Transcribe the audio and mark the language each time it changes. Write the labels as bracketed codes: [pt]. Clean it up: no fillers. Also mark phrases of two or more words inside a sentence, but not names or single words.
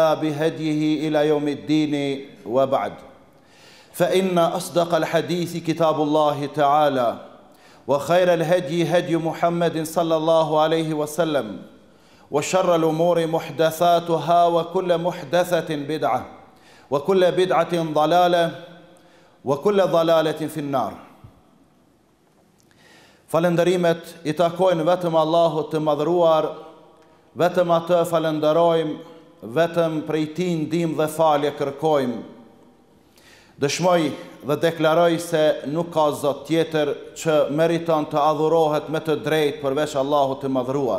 [ar] بهديه إلى يوم الدين وبعد فإن أصدق الحديث كتاب الله تعالى وخير الهدي هدي محمد صلى الله عليه وسلم وشر الأمور محدثاتها وكل محدثة بدعة وكل بدعة ضلالة وكل ضلالة في النار. [sq] Falënderimet I takojnë vetëm Allahut të madhruar, vetëm atë falenderojmë, vetëm prej Tij ndihmë dhe falje kërkojmë. Dëshmoj dhe deklaroj se nuk ka Zot tjetër që meriton të adhurohet me të drejtë përveç Allahut të madhruar.